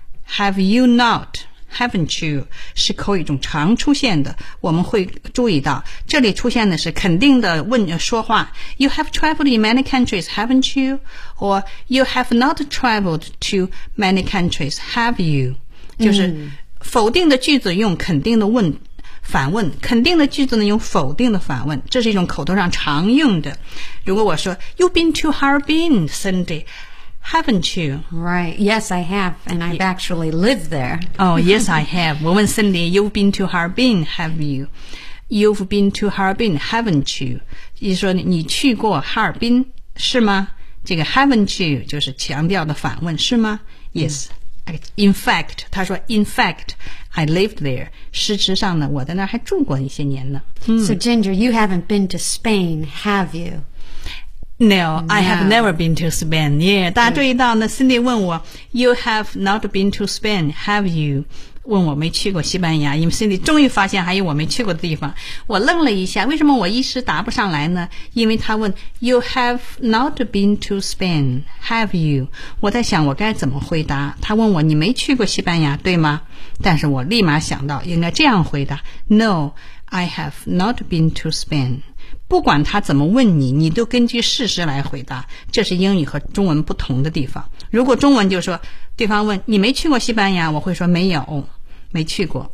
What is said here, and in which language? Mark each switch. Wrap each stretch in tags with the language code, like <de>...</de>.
<en>Have you not, haven't you?</en> <zh>是口语中常出现的，我们会注意到这里出现的是肯定的问说话</zh> <en>You have traveled in many countries, haven't you? Or you have not traveled to many countries, have you?</en> <zh>就是否定的句子用肯定的问反问，肯定的句子呢用否定的反问，这是一种口头上常用的。如果我说</zh> <en>You've been to Harbin, Cindy, haven't you? Right, yes I have, and I've actually lived there. Oh, yes I have.</en> <zh>我问</zh> <en>Cindy, You've been to Harbin, have you? You've been to Harbin, haven't you?</en> <zh>意思说你去过哈尔滨是吗？这个</zh> <en>haven't you</en> <zh>就是强调的反问是吗？</zh> <en>Yes.、</en> <zh>Mm.</zh> <en>In fact,</en> <zh>他说</zh> <en>In fact, I lived there.</en> <zh>事实上呢我在那儿还住过一些年呢、嗯、</zh> <en>So Ginger, you haven't been to Spain, have you? No, no. I have never been to Spain. Yeah,</en> <zh>大家注意到呢</zh> <en>Cindy</en> <zh>问我</zh> <en>You have not been to Spain, have you?</en> <zh>问我没去过西班牙，因为 Cindy 终于发现还有我没去过的地方。我愣了一下，为什么我一时答不上来呢？因为他问</zh> <en>You have not been to Spain, have you?</en> <zh>我在想我该怎么回答。他问我你没去过西班牙，对吗？但是我立马想到应该这样回答</zh> <en>No, I have not been to Spain。</en> <zh>不管他怎么问你，你都根据事实来回答，这是英语和中文不同的地方。如果中文就说对方问你没去过西班牙，我会说没有，没去过。</zh>